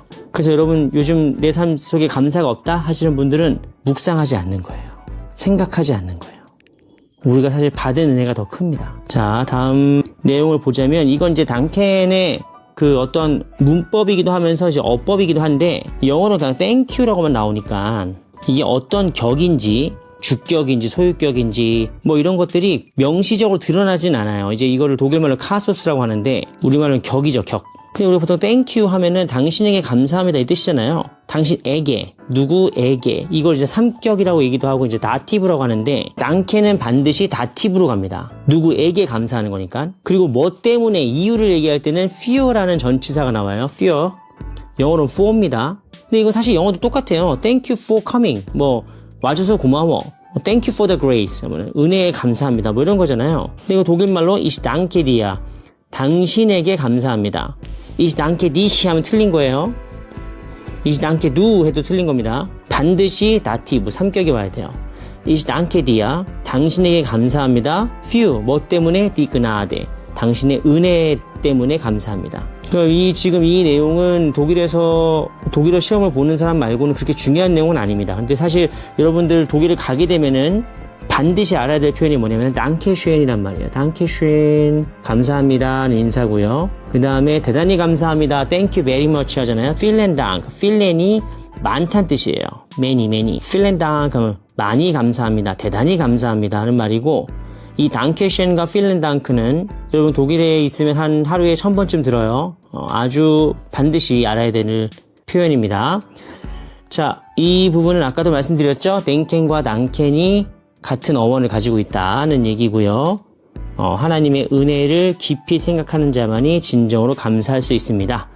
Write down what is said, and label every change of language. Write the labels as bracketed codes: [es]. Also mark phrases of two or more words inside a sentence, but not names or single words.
[ko] 그래서 여러분, 요즘 내 삶 속에 감사가 없다 하시는 분들은 묵상하지 않는 거예요. 생각하지 않는 거예요. 우리가 사실 받은 은혜가 더 큽니다. 자, 다음 내용을 보자면, 이건 이제 danken의 그 어떤 문법이기도 하면서 이제 어법이기도 한데, 영어로 그냥 [en] thank you [ko] 라고만 나오니까 이게 어떤 격인지, 주격인지 소유격인지 이런 것들이 명시적으로 드러나진 않아요. 이제 이거를 독일말로 카소스라고 하는데, 우리말로는 격이죠, 격. 근데 우리 보통 [en] thank you [ko] 하면은 당신에게 감사합니다 이 뜻이잖아요. 당신에게, 누구에게, 이걸 이제 삼격이라고 얘기도 하고 이제 다티브라고 하는데, danken은 반드시 다티브로 갑니다. 누구에게 감사하는 거니까. 그리고 뭐 때문에 이유를 얘기할 때는 fear라는 전치사가 나와요. fear. 영어로는 for입니다. 근데 이거 사실 영어도 똑같아요. [en] thank you for coming. [ko] 와줘서 고마워. [en] thank you for the grace. [ko] 은혜에 감사합니다. 이런 거잖아요. 근데 이거 독일말로 [de] ich danke dir. [ko] 당신에게 감사합니다. [de] ich danke dich [ko] 하면 틀린 거예요. [de] ich danke du [ko] 해도 틀린 겁니다. 반드시 다티브, 삼격이 와야 돼요. [de] ich danke dir. [ko] 당신에게 감사합니다. für, 뭐 때문에? [de] die Gnade. [ko] 당신의 은혜 때문에 감사합니다. 지금 이 내용은 독일어 시험을 보는 사람 말고는 그렇게 중요한 내용은 아닙니다. 근데 사실 여러분들 독일을 가게 되면은 반드시 알아야 될 표현이 뭐냐면 dankeschön이란 말이에요. dankeschön, 감사합니다는 인사고요. 그 다음에 대단히 감사합니다. [en] thank you very much 하잖아요. [de] vielen Dank, vielen [ko] 많다는 뜻이에요. many. [de] vielen Dank [ko] 하면 많이 감사합니다. 대단히 감사합니다 하는 말이고, 이 dankeschön과 [de] vielen Dank [ko] 는 여러분 독일에 있으면 한 하루에 1000번쯤 들어요. 아주 반드시 알아야 되는 표현입니다. 자, 이 부분은 아까도 말씀드렸죠. denken과 danken이 같은 어원을 가지고 있다는 얘기고요. 하나님의 은혜를 깊이 생각하는 자만이 진정으로 감사할 수 있습니다.